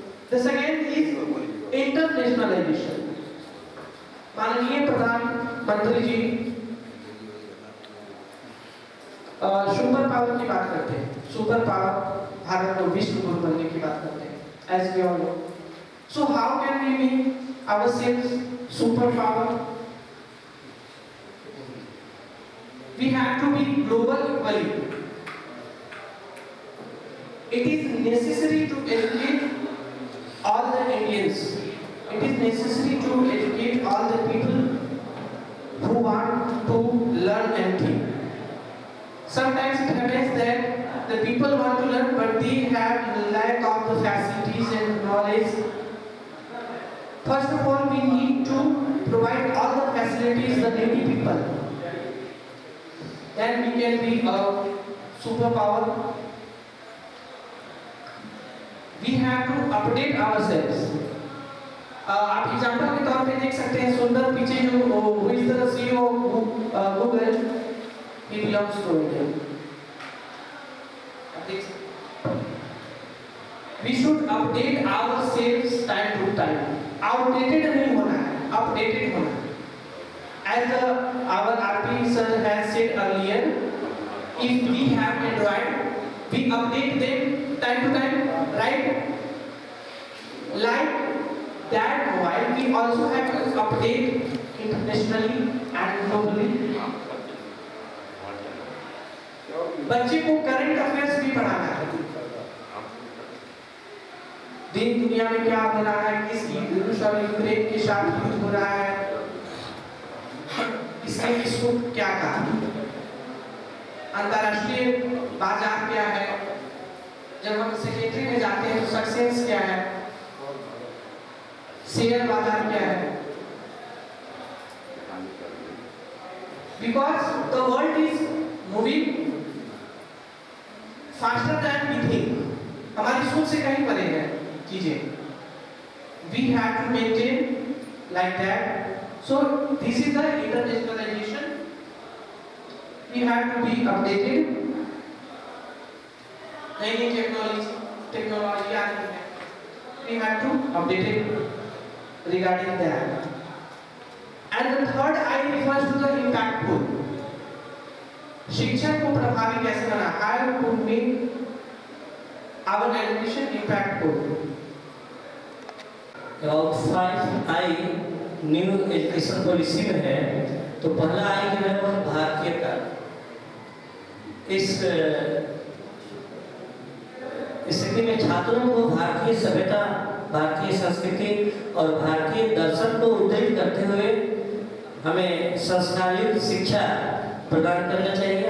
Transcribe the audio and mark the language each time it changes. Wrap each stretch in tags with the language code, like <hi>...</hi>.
<en>The second is internationalization.</en> <hi>माननीय प्रधानमंत्री जी super power की बात करते हैं, सुपर पावर भारत को विश्व गुरु बनने की बात करते हैं,</hi> <en>as we all know. So how can we make ourselves super power? We have to be global equally. It is necessary to educate all the Indians. It is necessary to educate all the people who want to learn and think. Sometimes it happens that the people want to learn but they have lack of the facilities and knowledge. First of all, we need to provide all the facilities the needy people. Then we can be a superpower. We have to update ourselves.</en> <hi>आप example के तौर पे देख सकते हैं सुंदर पिचे जो</hi> <en>who is the CEO of Google, he belongs to India. We should update ourselves time to time.</en> <hi>Outdated नहीं होना है, updated होना है.</hi> <en>As our RP sir has said earlier, if we have Android, we update them time to time, right? Like that mobile, we also have to update internationally and globally.</en> <hi>बच्चे को current affairs भी पढ़ाना है. दिन दुनिया में क्या हो रहा है, किस रूस और यूक्रेन के साथ युद्ध हो रहा है, किसने किसको क्या कहा, अंतरराष्ट्रीय बाजार क्या है, जब हम सेक्रेटरी में जाते हैं तो सक्सेस क्या है, शेयर बाजार क्या है.</hi> <en>Because the world is moving faster than we think.</en> <hi>हमारी सोच से कहीं परे है चीजें.</hi> <en>We have to maintain like that. So this is the internationalization. We have to be updated.</en> <hi>नई टेक्नोलॉजी आ रही है.</hi> <en>We have to update it regarding that. And the third I refers to the impactful.</en> <hi>शिक्षा को प्रभावी कैसे बनाना?</hi> <en>How to make our education impactful.</en> <hi>अब 5I new education policy में है, तो पहला आई जो है वह भारतीयता. इस स्थिति में छात्रों को भारतीय सभ्यता, भारतीय संस्कृति और भारतीय दर्शन को उद्धृत करते हुए हमें संस्कारयुक्त शिक्षा प्रदान करना चाहिए.</hi>